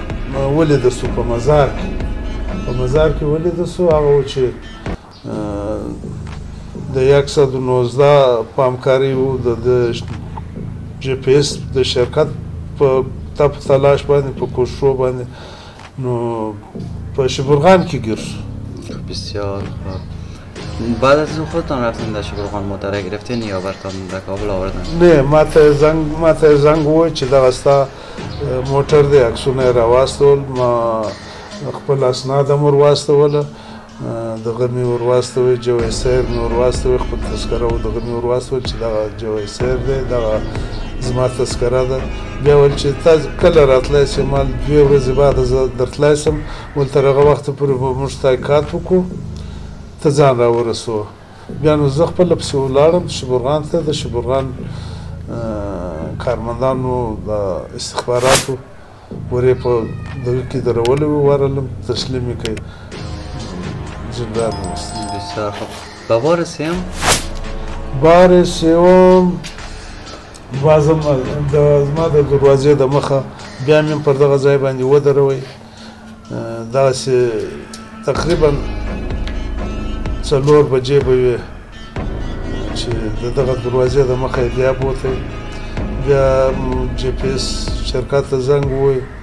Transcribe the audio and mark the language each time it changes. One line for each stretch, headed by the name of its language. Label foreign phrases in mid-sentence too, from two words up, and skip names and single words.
Pashto: ولیده سو په مزار کې. په مزار کې ولیده سو. هغه و چې د 119 پامکاري و د جی پی ایس د شرکت په تلاش باندې په کوششو باندې نو په شبرغان کې ګیر شو.
Persian: بسیار خوب. بعد از خودتان رفتین در شبرغان موتر گرفتین یا برتان در کابل آوردن؟
Pashto: نه ماته زنگ وویل چې دغه ستا موټر دی عکسونه یې راواستول. ما خپل اسناد هم ور واستوله. دغه مې ور واستوی جوی سیر مې ور واستوی. خپل تذکره و دغه مې ور واستول چې دغه جوی سیر دی دغه زما تذکره ده. بیا ویل چې تاسو کله راتلی شئ؟ ما 2 ورځې بعد زه درتلی شم. ول تر هغه وخته پورې به موږ تحقیقات وکړو ته ځان راورسوه. بیا نو زه خپله پسې ولاړم شبرغان ته. د شبرغان کارمندانو د استخباراتو ورې په دغه کې درولې وې. ورغلم تسلیم یې کړ. زندان وست.
Persian: بسیار خوب. به بار سوم؟ بار سوم بازم
Pashto: زما د دروازې د مخه بیا مې پر دغه ځای باندې ودروئ. دغسې تقریبا 4 بجې به وې چې د دغه دروازې د مخه یې بیا بوتی. بیا جی پی ایس شرکت ته زنګ ووی.